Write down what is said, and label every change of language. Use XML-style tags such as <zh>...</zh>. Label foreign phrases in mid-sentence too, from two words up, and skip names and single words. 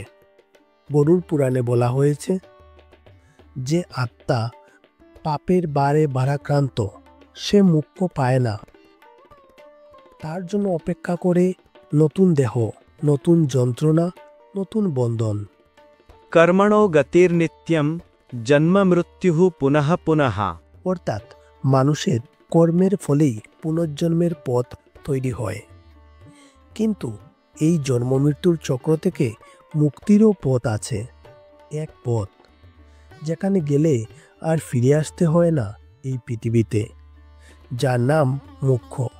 <bn>গরুর পুরাণে বলা হয়েছে, যে আত্মা পাপের বারে ভারাক্রান্ত সে মুক্তি পায় না। তার জন্য অপেক্ষা করে নতুন দেহ, নতুন যন্ত্রণা, নতুন বন্ধন।</bn> <sa>कर्मणो गतिर्नित्यं जन्म मृत्युः पुनः पुनः।</sa> <bn>অর্থাৎ মানুষের কর্মের ফলেই পুনর্জন্মের পথ তৈরি হয়। কিন্তু এই জন্ম মৃত্যুর চক্র থেকে মুক্তিরও পথ আছে। এক পথ যেখানে গেলে আর ফিরে আসতে হয় না এই পৃথিবীতে, যার নাম মোক্ষ।</bn>